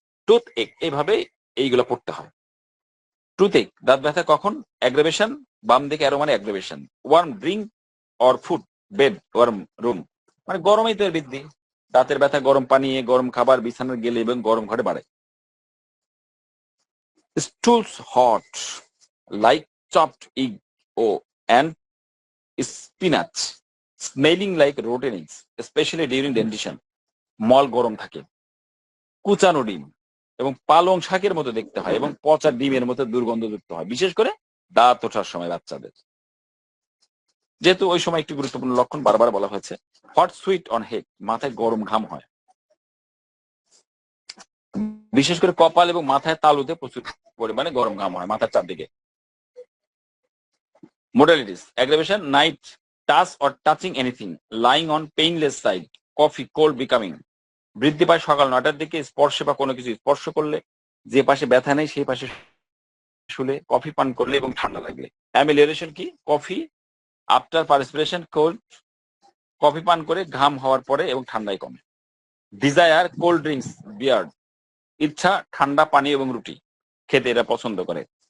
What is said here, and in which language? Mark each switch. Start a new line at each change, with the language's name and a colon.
Bangla: Tooth এক, এইভাবে এইগুলো পড়তে হয়। টুথ এক, দাঁত ব্যথা কখন? অ্যাগ্রাভেশন, বাম দিকে অ্যারো মানে aggravation.
English: warm drink or food, bed, warm room,
Bangla: মানে গরমেই তো এর বৃদ্ধি। দাঁতের ব্যথা গরম পানি, গরম খাবার, বিছানার গেলে এবং গরম ঘরে বাড়ে।
English: Stools hot, like chopped egg and spinach, smelling like rotten eggs, especially during dentition.
Bangla: মল গরম থাকে। কুচানো ডিম এবং পালং শাকের মতো দেখতে হয় এবং পচা ডিমের মতো দুর্গন্ধযুক্ত হয়, বিশেষ করে দাঁত ওঠার সময় বাচ্চাদের। যেহেতু ওই সময় একটি গুরুত্বপূর্ণ লক্ষণ বারবার বলা হয়েছে।
English: hot sweat on head,
Bangla: মাথায় গরম ঘাম হয়, বিশেষ করে কপাল এবং মাথায় তালুতে প্রচুর পরিমাণে গরম ঘাম হয়, মাথার চারদিকে।
English: Modalities: aggravation, night, touch or touching anything, lying on painless side, coffee, cold becoming.
Bangla: বৃদ্ধি পায় সকাল 9টার দিকে, স্পর্শে বা কোনো কিছু স্পর্শ করলে, যে পাশে ব্যথা নেই সেই পাশে শুলে, কফি পান করলে এবং ঠান্ডা লাগলে। অ্যামেলিওরেশন কি?
English: coffee after perspiration, cold,
Bangla: কফি পান করে ঘাম হওয়ার পরে এবং ঠান্ডায় কমে।
English: desire cold drinks, beer,
Bangla: ইচ্ছা ঠান্ডা পানি এবং রুটি খেতে এরা পছন্দ করে।